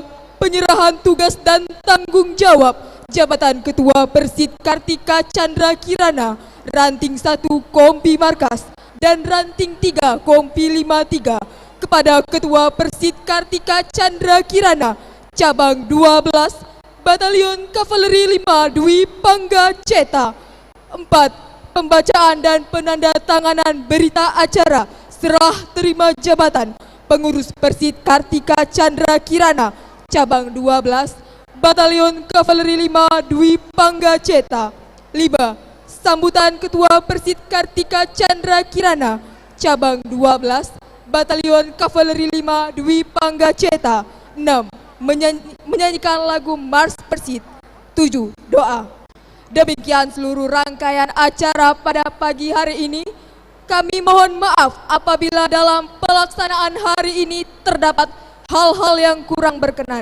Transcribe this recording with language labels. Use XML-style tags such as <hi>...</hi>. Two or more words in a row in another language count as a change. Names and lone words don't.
<id>Penyerahan tugas dan tanggung jawab jabatan Ketua Persid Kartika Chandra Kirana, Ranting 1 Kompi Markas dan Ranting 3 Kompi 53 kepada Ketua Persid Kartika Chandra Kirana, Cabang 12, Batalion Kavaleri 5 Dwi Pangga Ceta. 4. Pembacaan dan penandatanganan berita acara serah terima jabatan pengurus Persid Kartika Chandra Kirana, Cabang 12, Batalion Kavaleri 5 Dwi Pangga Ceta. 5. Sambutan Ketua Persid Kartika Chandra Kirana, Cabang 12, Batalion Kavaleri 5 Dwi Pangga Ceta. 6. Menyanyikan lagu Mars Persid. 7. Doa. Demikian seluruh rangkaian acara pada pagi hari ini. Kami mohon maaf apabila dalam pelaksanaan hari ini terdapat hal-hal yang kurang berkenan.</id>